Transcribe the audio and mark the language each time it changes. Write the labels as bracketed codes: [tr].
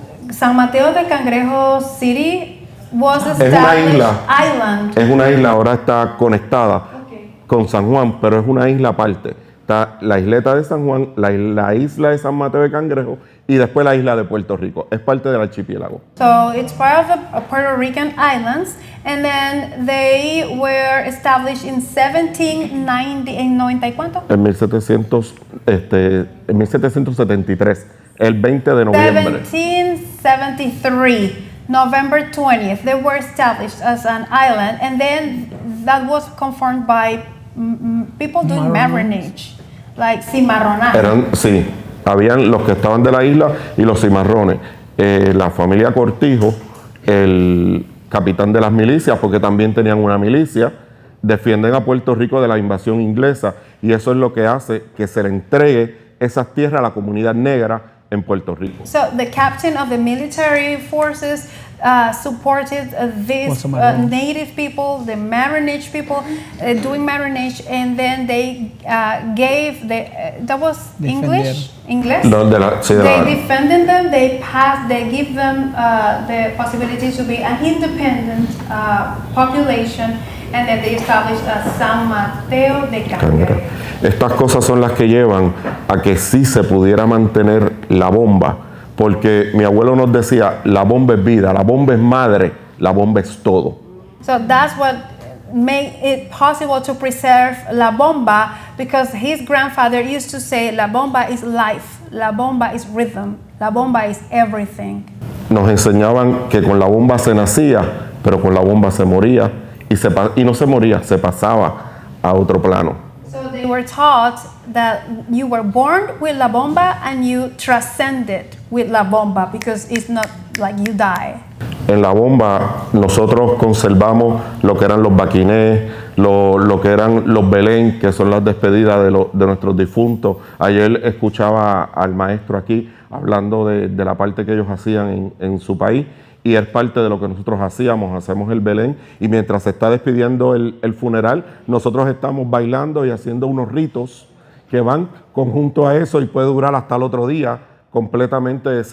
[en] San Mateo de Cangrejo City was [es] Es una isla. [en] Island. [es] Es una isla, ahora está conectada con San Juan, pero es una isla aparte. Está la isleta de San Juan, la isla de San Mateo de Cangrejo y después la isla de Puerto Rico. Es parte del archipiélago. [en] So it's part of the Puerto Rican islands, and then they were established in 1790. [es] ¿En 90 y cuánto? En 1773, el 20 de noviembre. [en] 1773, November 20th, they were established as an island, and then that was confirmed by people doing marronage, like cimarronaje. [es] Sí, habían los que estaban de la isla y los cimarrones. La familia Cortijo, el capitán de las milicias, porque también tenían una milicia, defienden a Puerto Rico de la invasión inglesa, y eso es lo que hace que se le entregue esas tierras a la comunidad negra en Puerto Rico. [en] So the captain of the military forces supported these native people, the marronage people, doing marronage, and then they gave that was English. No, they defended them. They give them the possibility to be an independent population, and then they established San Mateo de Cangrejo. [es] Estas cosas son las que llevan a que sí se pudiera mantener la bomba, porque mi abuelo nos decía, la bomba es vida, la bomba es madre, la bomba es todo. [en] So that's what made it possible to preserve la bomba, because his grandfather used to say, la bomba is life, la bomba is rhythm, la bomba is everything. [es] Nos enseñaban que con la bomba se nacía, pero con la bomba se moría, y no se moría, se pasaba a otro plano. [en] So they were taught that you were born with la bomba and you transcended with la bomba, because it's not like you die. [es] En la bomba nosotros conservamos lo que eran los baquinés, lo que eran los belén, que son las despedidas de nuestros difuntos. Ayer escuchaba al maestro aquí hablando de la parte que ellos hacían en su país, y es parte de lo que nosotros hacemos el belén, y mientras se está despidiendo el funeral, nosotros estamos bailando y haciendo unos ritos que van conjunto a eso, y puede durar hasta el otro día completamente